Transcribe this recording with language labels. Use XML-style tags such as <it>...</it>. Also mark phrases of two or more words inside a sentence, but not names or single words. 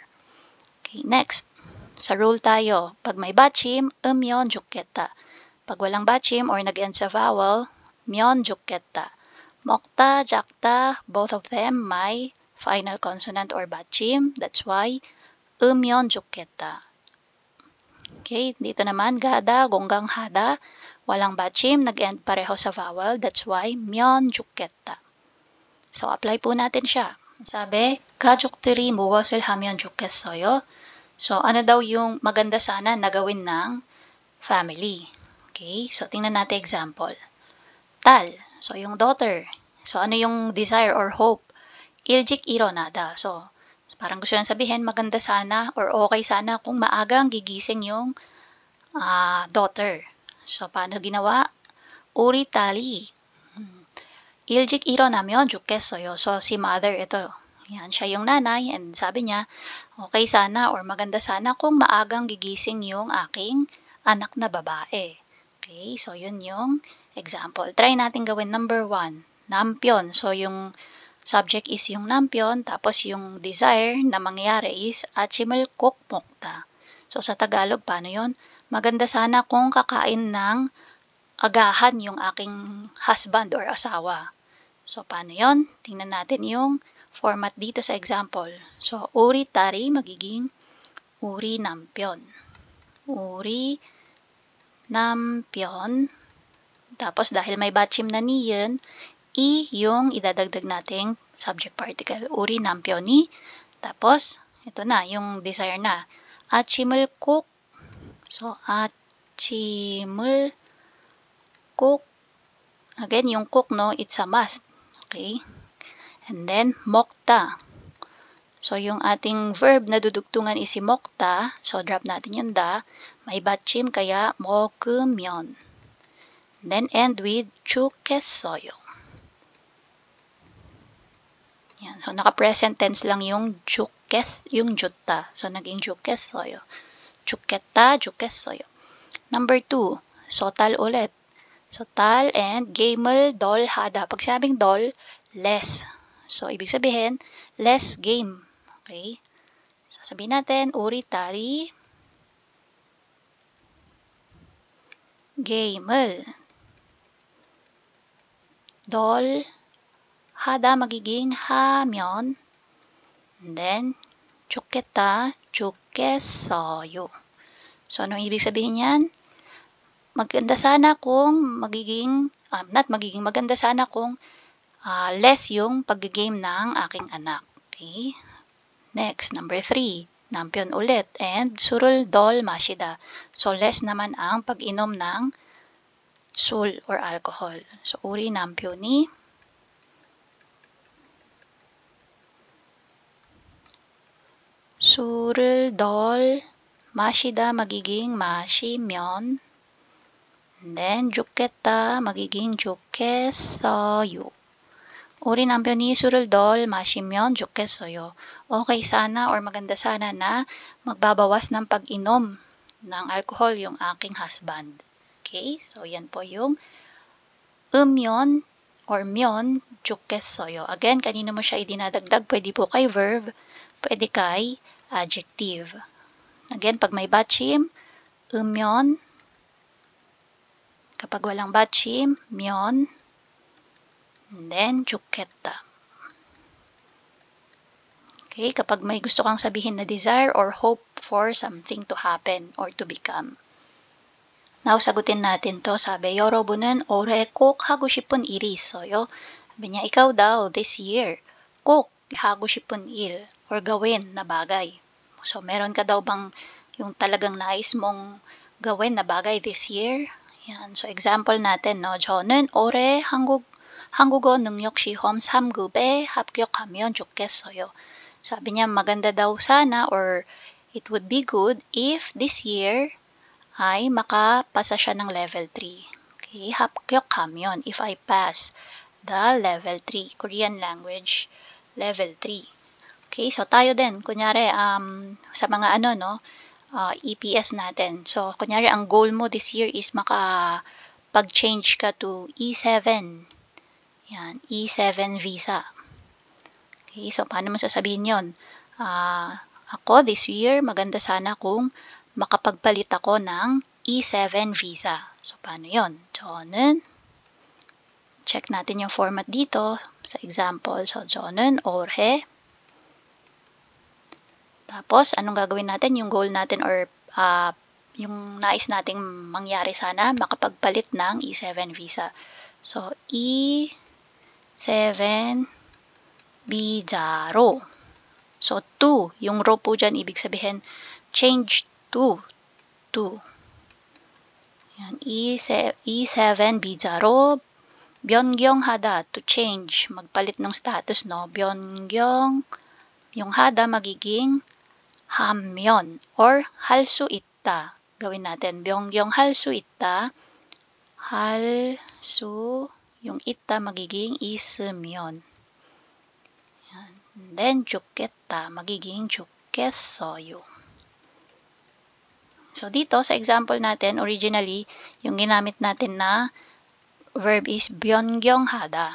<en>Okay, next.</en> <tl>Sa rule tayo, pag may 받침,</tl> <ko>으면 좋겠다.</ko> <tl>Pag walang 받침 or nag-end sa vowel,</tl> <ko>면 좋겠다. 먹다, 작다,</ko> <en>both of them may final consonant or 받침. That's why</en> <ko>으면 좋겠다.</ko> <tl>Okay, dito naman 가다, gonggang hada, walang 받침, nag-end pareho sa vowel.</tl> <en>That's why</en> <ko>면 좋겠다.</ko> <tl>So, apply po natin siya. Sabi,</tl> <ko>가족들이 무엇을 하면 좋겠어요?</ko> <tl>So, ano daw yung maganda sana na gawin ng family? Okay, so tingnan natin example. 딸, so yung daughter. So, ano yung desire or hope?</tl> <ko>일찍 일어나다.</ko> <tl>So, parang gusto nang sabihin, maganda sana or okay sana kung maagang gigising yung daughter. So, paano ginawa?</tl> <ko>우리 딸이 일찍 일어나면 좋겠어요.</ko> <tl>So, si mother, ito. Yan, siya yung nanay. And sabi niya, okay sana or maganda sana kung maagang gigising yung aking anak na babae. Okay, so yun yung example. Try natin gawin number 1. 남편. So, yung subject is yung 남편. Tapos, yung desire na mangyari is</tl> <ko>아침을 꼭 먹다.</ko> <tl>So, sa Tagalog, paano yun? Maganda sana kung kakain ng agahan yung aking husband or asawa. So, paano yon? Tingnan natin yung format dito sa example. So,</tl> <ko>우리 딸이 magiging 우리 남편. 우리 남편.</ko> <tl>Tapos, dahil may 받침 na niyan, yung idadagdag nating subject particle.</tl> <ko>우리 남편이.</ko> <tl>Tapos, ito na, yung desire na.</tl> <ko>아침을 꼭. So, 아침을 꼭.</ko> <en>Again, yung cook, no, it's a must. Okay? And then, 먹다. So,</en> <tl>yung ating verb na dudugtungan is si 먹다. So, drop natin yung da. May 받침, kaya 먹으면.</tl> <en>Then, end with 좋겠어요.</en> <tl>Yan. So, naka-present tense lang yung yung 좋다.</tl> <ko>So, naging 좋겠어요. 좋겠다, 좋겠어요.</ko> <en>Number 2. So, tal ulit. So, tal and</en> <ko>game을 덜 하다.</ko> <tl>Pag sabing 덜, less. So, ibig sabihin, less game. Okay? Sasabihin natin,</tl> <ko>우리 딸이 game을 덜 하다 magiging 하면</ko> <en>and then,</en> <ko>좋겠다, 좋겠어요.</ko> <tl>So, anong ibig sabihin yan? Maganda sana kung magiging, maganda sana kung less yung pag-game ng aking anak. Okay? Next, number 3. 남편 ulit.</tl> <ko>And 술을 덜 마시다.</ko> <tl>So, less naman ang pag-inom ng 술 or alcohol. So,</tl> <ko>우리 남편이 술을 덜 마시다 magiging 마시면</ko> <en>and then</en> <ko>좋겠다 magiging 좋겠어요. 우리 남편이 술을 덜 마시면 좋겠어요.</ko> <tl>Okay sana or maganda sana na magbabawas ng pag-inom ng alcohol yung aking husband. Okay? So, yan po yung 으면 or</tl> <ko>myon 좋겠어요.</ko> <tl>Again, kanino mo siya idinadagdag? Pwede po kay verb, pwede kay adjective. Again, pag may 받침, 으면. Kapag walang 받침, 면.</tl> <en>And then,</en> <ko>좋겠다.</ko> <tl>Okay, kapag may gusto kang sabihin na</tl> <en>desire or hope for something to happen or to become. Now,</en> <tl>sagutin natin to. Sabi,</tl> <ko>여러분은 올해 꼭 하고 싶은 일이 있어요?</ko> <tl>Sabi niya, ikaw daw,</tl> <en>this year,</en> <ko>꼭 hago 싶은 일</ko> <tl>or gawin na bagay. So, meron ka daw bang yung talagang nais mong gawin na bagay</tl> <en>this year?</en> <tl>Yan. So, example natin, no?</tl> <ko>저는 올해 한국어 능력 시험 3급에 합격하면 좋겠어요.</ko> <tl>Sabi niya, maganda daw sana or</tl> <en>it would be good if this year ay makapasa siya ng level 3.</en> <ko>Okay, 합격하면,</ko> <en>if I pass the level 3, Korean language, level 3.</en> <tl>Okay, so tayo din, kunyari, sa mga EPS natin. So, kunyari, ang goal mo</tl> <en>this year</en> <tl>is makapag-change ka to E7. Yan, E7 visa. Okay, so paano mo sasabihin yun? Ako,</tl> <en>this year,</en> <tl>maganda sana kung makapagpalit ako ng E7 visa. So, paano yun? 저는, check natin yung format dito sa example. So,</tl> <ko>저는 올해.</ko> <tl>Tapos, anong gagawin natin? Yung goal natin or yung nais nating mangyari sana, makapagpalit ng E7 visa.</tl> <ko>So, E7 비자로.</ko> <tl>So, to. Yung ro po dyan, ibig sabihin,</tl> <en>change to.</en> <tl>Yan.</tl> <ko>E7 비자로 변경하다.</ko> <en>To change.</en> <tl>Magpalit ng status, no? 변경. Yung hada magiging 하면 or</tl> <ko>할 수 있다.</ko> <tl>Gawin natin.</tl> <ko>변경할 수 있다. 할 수, yung 있다 magiging 있으면.</ko> <en>And then,</en> <ko>좋겠다. Magiging 좋겠어요.</ko> <tl>So, dito, sa example natin, originally, yung ginamit natin na verb is 변경하다.</tl>